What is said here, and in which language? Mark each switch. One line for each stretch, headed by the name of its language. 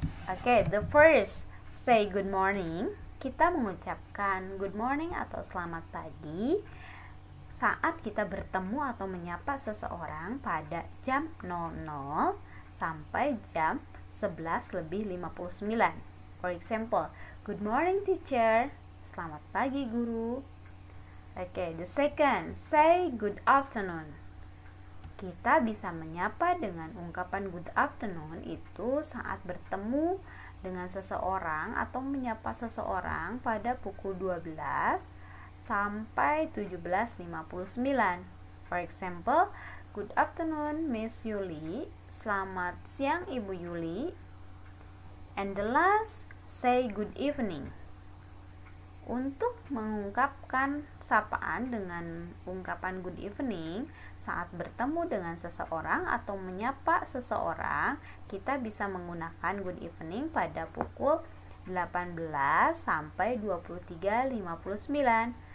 English: Oke, the first say good morning.
Indonesian: Kita mengucapkan
English: good morning
Indonesian: atau selamat pagi saat kita bertemu atau menyapa seseorang pada jam 00 sampai jam 11:59.
English: For example, good morning teacher,
Indonesian: selamat pagi guru.
English: Oke, the second, say good afternoon.
Indonesian: Kita bisa menyapa dengan ungkapan good afternoon itu saat bertemu dengan seseorang atau menyapa seseorang pada pukul 12 sampai 17:59.
English: For example, good afternoon Miss Yuli,
Indonesian: selamat siang Ibu Yuli.
English: And the last, say good evening.
Indonesian: Untuk mengungkapkan sapaan dengan ungkapan good evening saat bertemu dengan seseorang atau menyapa seseorang, kita bisa menggunakan good evening pada pukul 18 sampai 23:59.